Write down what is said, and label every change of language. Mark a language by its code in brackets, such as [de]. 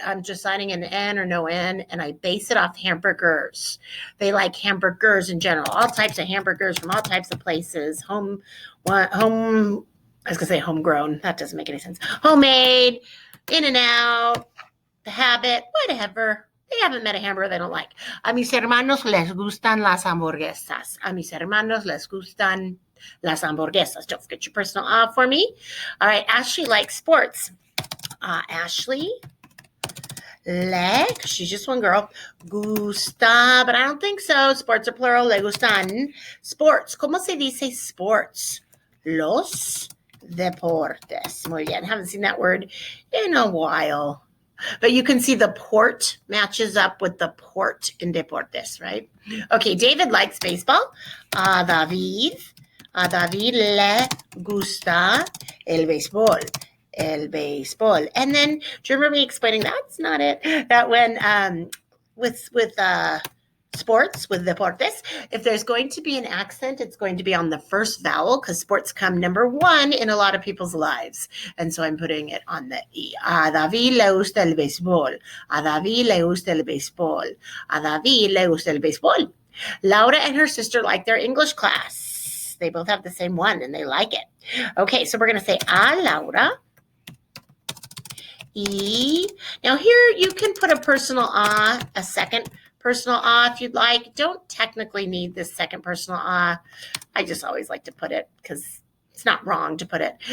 [en] I'm deciding an N or no N, and I base it off hamburgers. They like hamburgers in general, all types of hamburgers from all types of places, I was going to say homegrown. That doesn't make any sense. Homemade, in and out, the habit, whatever. They haven't met a hamburger they don't like. [es] A mis hermanos les gustan las hamburguesas. A mis hermanos les gustan las hamburguesas. [en] Don't forget your personal for me. All right, Ashley likes sports. Ashley, she's just one girl. Gusta, but I don't think so. Sports are plural. [es] Le gustan. [en] Sports. [es] ¿Cómo se dice sports? Los deportes. Muy bien. [en] Haven't seen that word in a while. But you can see the port matches up with the port in deportes, right? Okay, David likes baseball. [es] David le gusta el béisbol. El béisbol. [en] And then, do you remember me explaining that's not it? That when with sports, with deportes, if there's going to be an accent, it's going to be on the first vowel because sports come number one in a lot of people's lives. And so I'm putting it on the E. [es] A David le gusta el béisbol. A David le gusta el béisbol. A David le gusta el béisbol. [en] Laura and her sister like their English class. They both have the same one and they like it. Okay, so we're going to say a Laura. E. Now here you can put a personal a second personal if you'd like. Don't technically need this second personal I just always like to put it because it's not wrong to put it.